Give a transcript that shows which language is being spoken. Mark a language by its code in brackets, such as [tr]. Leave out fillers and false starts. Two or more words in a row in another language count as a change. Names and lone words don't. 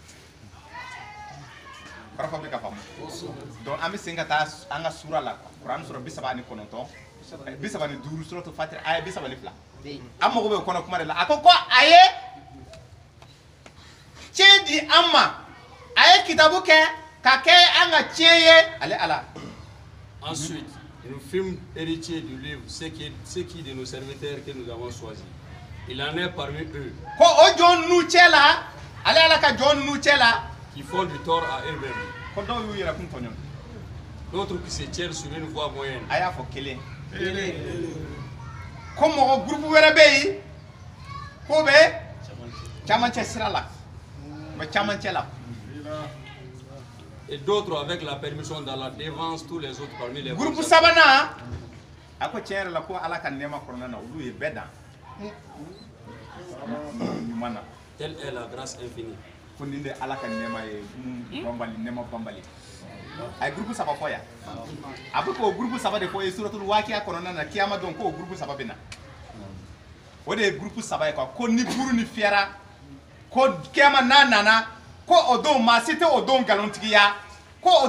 [bm] kɔrɔfɔ bɛ ka faamu donc an bɛ segin ka taa an ka sura la kuran sura 39 35 suratul fatir aya 32 an mago bɛ o kɔnɔ kuma de la a ko a ye tiɲɛ di an ma a ye kitabu kɛ ka kɛ an ka tiɲɛ ye ale ala. [fr] Ensuite, nous fûmes héritiers du livre, ce qui de nos serviteurs que nous avons choisi. Il en est parmi eux [bm] ko o jɔn ninnu cɛ la ale ala ka jɔn ninnu cɛ la [fr] qui font du tort à eux-mêmes, [bm] ko dɔw y'u yɛrɛ kun tɔɲɔ [fr] d'autres qui se tiennent sur une voie moyenne. [bm] a y'a fɔ kelen ko mɔgɔ gurupu wɛrɛ bɛ yen k'o bɛ camancɛ sira la u bɛ camancɛ la [fr] Et d'autres, avec la permission d'Allah, dévancent tous les autres parmi les [bm] gurupu [fr] bons. [bm] sabanan a ko tiɲɛ yɛrɛ la ko ala ka nɛɛma kɔnɔna na olu ye bɛɛ dan ɲuman na [fr] Telle est la grâce infinie. [bm] ko nin de ala ka nɛɛma ye banbali nɛɛma banbali a ye gurupu saba fɔ yan a bɛ k'o gurupu saba de fɔ ye suratul waqiya kɔnɔna na kiyama don k'o gurupu saba bɛ na o de ye gurupu saba ye ko ni buru ni fiyɛra ko kiyama n'a nana ko o don maa si tɛ o don nkalontigiya ko o